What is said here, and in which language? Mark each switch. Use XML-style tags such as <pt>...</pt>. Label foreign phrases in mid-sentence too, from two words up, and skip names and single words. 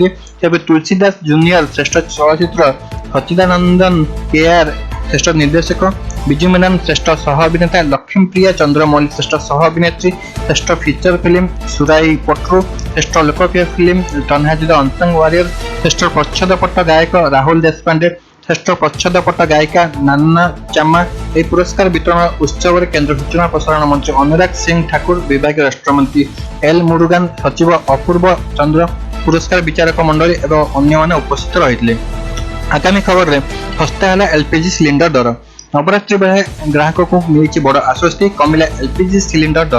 <or>ତେବେ ତୁଳସୀ ଦାସ ଜୁନିୟର ଶ୍ରେଷ୍ଠ ଚଳଚ୍ଚିତ୍ର, ସଚିଦାନନ୍ଦନ କେଆର ଶ୍ରେଷ୍ଠ ନିର୍ଦ୍ଦେଶକ, ବିଜୁ ମେନନ ଶ୍ରେଷ୍ଠ ସହ ଅଭିନେତା, ଲକ୍ଷ୍ମୀପ୍ରିୟା ଚନ୍ଦ୍ରମୌଲି ଶ୍ରେଷ୍ଠ ସହ ଅଭିନେତ୍ରୀ, ଶ୍ରେଷ୍ଠ</or> <en>feature film</en> <or>ସୁରାଇ ପଟରୁ, ଶ୍ରେଷ୍ଠ ଲୋକପ୍ରିୟ ଫିଲ୍ମ ତନ୍ହାଜୀ ଦ ଅନସଙ୍ଗ ୱାରିୟର, ଶ୍ରେଷ୍ଠ ପ୍ରଚ୍ଛଦପଟ ଗାୟକ ରାହୁଲ ଦେଶପାଣ୍ଡେ, ଶ୍ରେଷ୍ଠ ପ୍ରଚ୍ଛଦପଟ ଗାୟିକା ନାନା ଚାମା। ଏହି ପୁରସ୍କାର ବିତରଣ ଉତ୍ସବରେ କେନ୍ଦ୍ର ସୂଚନା ପ୍ରସାରଣ ମନ୍ତ୍ରୀ ଅନୁରାଗ ସିଂ ଠାକୁର, ବିଭାଗୀୟ ରାଷ୍ଟ୍ରମନ୍ତ୍ରୀ ଏଲ୍ ମୁରୁଗାନ, ସଚିବ ଅପୂର୍ବ ଚନ୍ଦ୍ର, ପୁରସ୍କାର ବିଚାରକ ମଣ୍ଡଳୀ ଏବଂ ଅନ୍ୟମାନେ ଉପସ୍ଥିତ ରହିଥିଲେ। ଆଗାମୀ ଖବରରେ ଶସ୍ତା ହେଲା</or> <en>LPG cylinder</en> <or>ଦର। ନବରାତ୍ରି ବେଳେ ଗ୍ରାହକଙ୍କୁ ମିଳିଛି ବଡ଼ ଆଶ୍ୱସ୍ତି, କମିଲା</or> <en>LPG cylinder</en> <or>ଦର।</or>